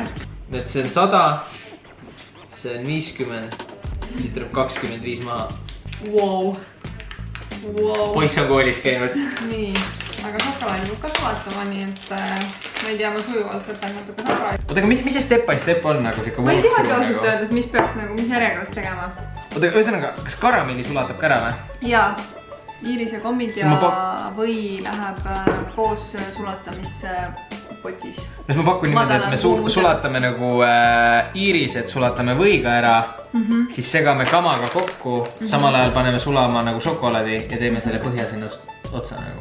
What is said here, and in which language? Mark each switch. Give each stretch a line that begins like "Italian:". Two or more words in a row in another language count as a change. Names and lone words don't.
Estonian: Et see on 100, see on 50, siit tuleb 25 maha. Wow. Poiss on koolis käinud. Nii, aga šokolaadi peab ka sulatama, nii et ma ei tea, ma sujuvalt võtan natuke šokolaadi. Oota, aga mis see
English: step by step
Estonian: on nagu siuke? Ma ei teagi ausalt öeldes, mis peaks nagu, mis järjekorras tegema. Oota, ühesõnaga, kas karamelli sulatab ka ära või? Jaa, iirise kommid ja või läheb koos sulatamisse potis. Kas ma pakun niimoodi, et me sulatame nagu iirised, sulatame võiga ära, siis segame kamaga kokku, samal ajal paneme sulama nagu šokolaadi ja teeme selle põhja sinna otsa nagu.